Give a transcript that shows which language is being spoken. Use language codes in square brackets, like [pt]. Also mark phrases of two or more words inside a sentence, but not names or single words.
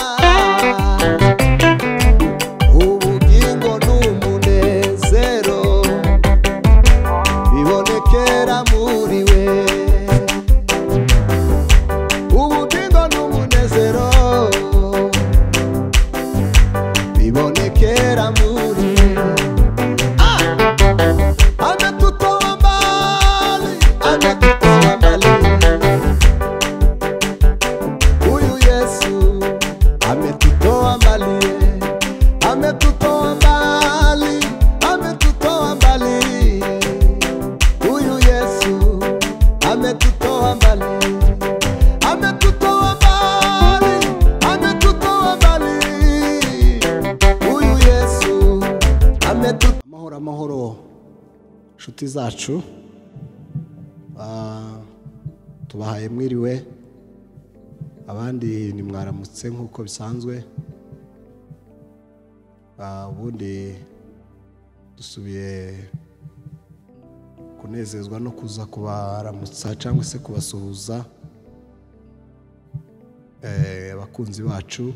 [rw] Ubugingo n'umunezero bibonekera muri we. Ubugingo n'umunezero bibonekera muri we. [sw] Ametutoa mbali, ametutoa mbali. Huyu Yesu ametutoa mbali, ametutoa mbali, ametutoa mbali. Huyu Yesu ametutoa mbali, ametutoa mbali, ametutoa mbali. Huyu Yesu ametutoa. [rw] Amahoro nshuti zacu, tubahaye mwiriwe, abandi ni mwaramutse nk'uko bisanzwe. Ubundi dusubiye kunezezwa no kuza kubaramutsa cyangwa se kubasuhuza abakunzi bacu.